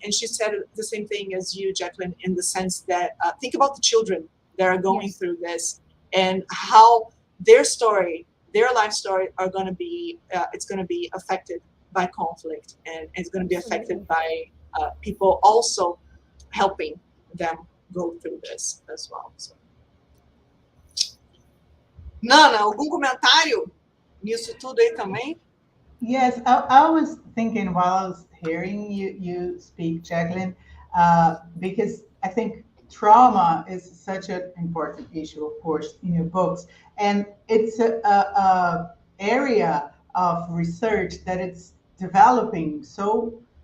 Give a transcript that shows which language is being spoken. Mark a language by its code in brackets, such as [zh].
[en] And she said the same thing as you, Jacqueline, in the sense that think about the children that are going through this and how their story, their life story, are going to be it's going to be affected by conflict, and it's going to be affected by people also helping them go through this as well. So. [pt] Nana, algum comentário nisso tudo aí também? [en] Yes, I was thinking while I was hearing you speak, Jacqueline, because I think trauma is such an important issue, of course, in your books, and it's a area of research that it's developing so